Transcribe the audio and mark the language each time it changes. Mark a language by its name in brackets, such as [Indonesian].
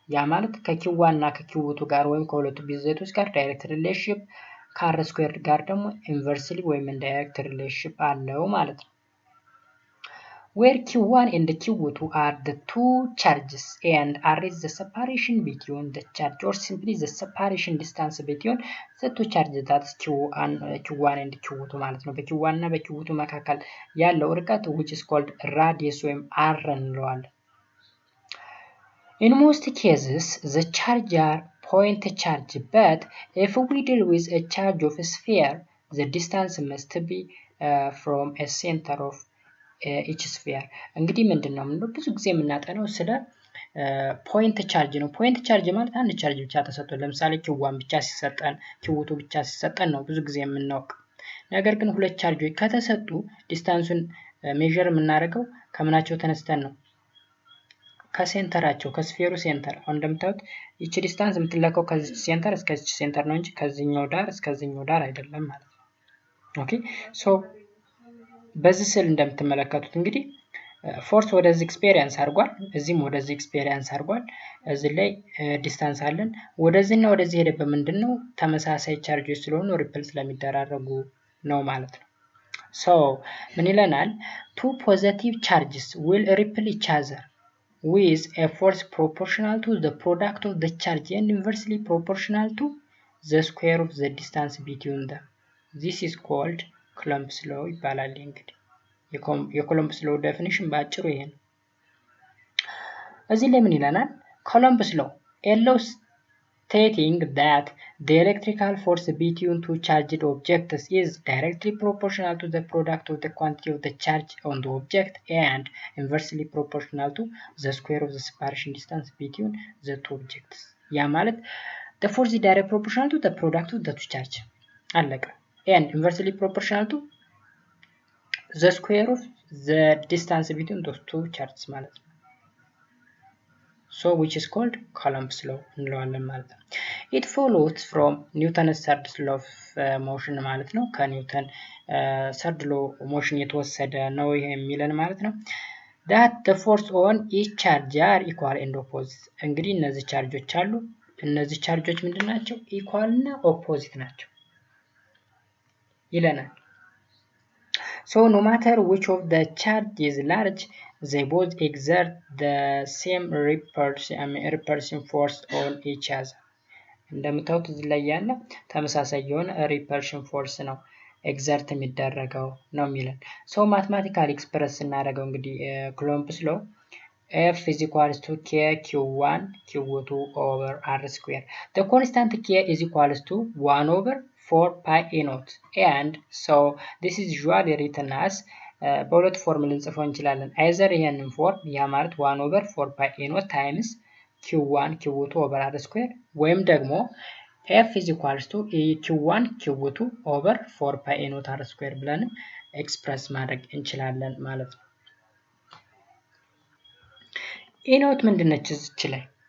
[Amharic] ያ ማለት ከq1 እና ከq2 ጋር ወይም ከሁለቱ ብዜቶች ጋር ዳይሬክት ሪሌሽንሺፕ ከr ስኩዌር ጋር ደግሞ ኢንቨርስሊ ወይም ኢንዳይሬክት ሪሌሽንሺፕ አለው ማለት ነው። [English] where q1 and q2 are the two charges and r is the separation between the charge, or simply the separation distance between the two charges, that's q1 and q2 [Amharic] ማለት ነው። በq1 እና በq2 መካከል ያለው ርቀት [English] which is called radius [Amharic] ወይም r እንለዋለን። [English] in most cases the charge are point charge, but if we deal with a charge of a sphere, the distance must be from a center of each sphere. [Amharic] እንግዲህ ምንድነው ብዙ ጊዜ የምናጠናው ስለ ፖይንት ቻርጅ ነው። ፖይንት ቻርጅ ማለት አንድ ቻርጅ ብቻ ተሰጥቶ ለምሳሌ q1 ብቻ ሲሰጠን q2 ብቻ ሲሰጠን ነው ብዙ ጊዜ የምናውቅ። ነገር ግን ሁለት ቻርጆች ከተሰጡ ዲስታንሱን ሜዠር የምናደርገው ከምናቸው ተነስተን ነው? ከሴንተራቸው፣ ከስፌሩ ሴንተር። አሁን እንደምታዩት እቺ ዲስታንስ የምትለካው ከዚህ ሴንተር እስከ እዚህ ሴንተር ነው እንጂ ከዚህኛው ዳር እስከዚህኛው ዳር አይደለም ማለት ነው። ኦኬ ሶ በዚህ ስዕል እንደምትመለከቱት እንግዲህ ፎርስ ወደዚህ ኤክስፔሪየንስ አድርጓል፣ እዚህም ወደዚህ ኤክስፔሪየንስ አድርጓል። እዚህ ላይ ዲስታንስ አለን። ወደዚህና ወደዚህ ሄደበት ምንድነው? ተመሳሳይ ቻርጆች ስለሆኑ ሪፕል ስለሚደራረጉ ነው ማለት ነው። ሶ ምን ይለናል? [English] two positive charges will repel each other with a force proportional to the product of the charge and inversely proportional to the square of the distance between them. This is called Clump's law [Amharic] ይባላል። እንግዲህ የኮሎምብስ ሎ ዴፊኒሽን ባጭሩ ይሄ ነው። እዚህ ላይ ምን ይለናል? ኮሎምብስ ሎ [English] a law stating that the electrical force between two charged objects is directly proportional to the product of the quantity of the charge on the object and inversely proportional to the square of the separation distance between the two objects. ያ ማለት the force is directly proportional to the product of the two charge [Amharic] አለቀ። [English] and inversely proportional to the square of the distance between those two charges ማለት ነው። so which is called Coulomb's law እንለዋለን ማለት ነው። it follows from Newton's third law of motion ማለት ነው። [Amharic] ከኒውተን third law motion የተወሰደ ነው ይሄ የሚለን ማለት ነው። [English] that the force on each charge are equal and opposite. [Amharic] እንግዲህ እነዚህ ቻርጆች አሉ። እነዚህ ቻርጆች ምንድናቸው? ኢኳል እና ኦፖዚት ናቸው ይለናል። [English] so no matter which of the charge is large, they both exert the same repulsion force on each other. [Amharic] እንደምታዩት እዚህ ላይ ያለ ተመሳሳይ የሆነ ሪፐልሽን ፎርስ ነው ኤግዘርት የሚደረገው ነው የሚለን። ሶ ማትማቲካሊ ኤክስፕረስ ስናደርገው እንግዲህ ኩሎምብስ ሎ [English] F is equals to K Q1 Q2 over R square. The constant K is equals to 1 over 4 pi A naught. And so this is usually written as [Amharic] በሁለት ፎርም ልንጽፈው እንችላለን። አይዘር ይሄንን ፎርም ያ ማለት 1 over 4 pi A naught times Q1 Q2 over R square ወይም ደግሞ [English] F is equals to Q1 Q2 over 4 pi A naught R square [Amharic] ብለን ኤክስፕረስ ማድረግ እንችላለን ማለት ነው። A naught ምንድነች እዚች ላይ?